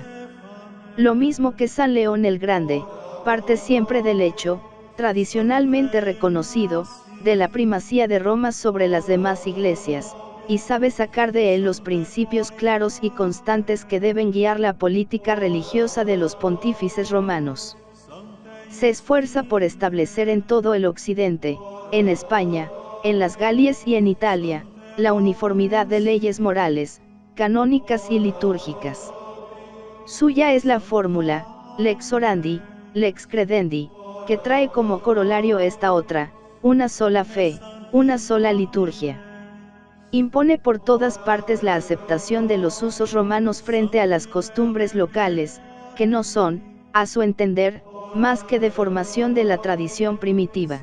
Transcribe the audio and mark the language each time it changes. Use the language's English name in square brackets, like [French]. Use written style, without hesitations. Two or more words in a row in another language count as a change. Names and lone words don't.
[Spanish] Lo mismo que San León el Grande, parte siempre del hecho, tradicionalmente reconocido, de la primacía de Roma sobre las demás iglesias, y sabe sacar de él los principios claros y constantes que deben guiar la política religiosa de los pontífices romanos. Se esfuerza por establecer en todo el occidente, en España, en las Galias y en Italia, la uniformidad de leyes morales, canónicas y litúrgicas. Suya es la fórmula, [Latin] lex orandi, lex credendi, [Spanish] que trae como corolario esta otra, una sola fe, una sola liturgia. Impone por todas partes la aceptación de los usos romanos frente a las costumbres locales, que no son, a su entender, más que deformación de la tradición primitiva.